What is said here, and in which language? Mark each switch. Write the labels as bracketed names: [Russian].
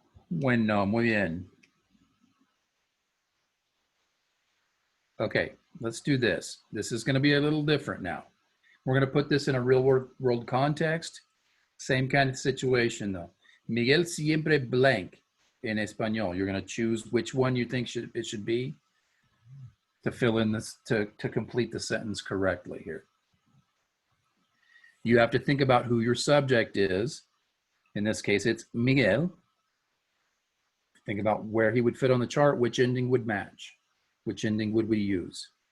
[Spanish] Bueno, muy bien. [English] Okay, let's do this. This is going to be a little different now. We're going to put this in a real world context. Same kind of situation though. [Spanish] Miguel siempre [English] blank in [Spanish] español. [English] You're going to choose which one you think it should be to fill in this, to complete the sentence correctly here. You have to think about who your subject is. In this case, it's Miguel. Think about where he would fit on the chart, which ending would match. Which ending would we use?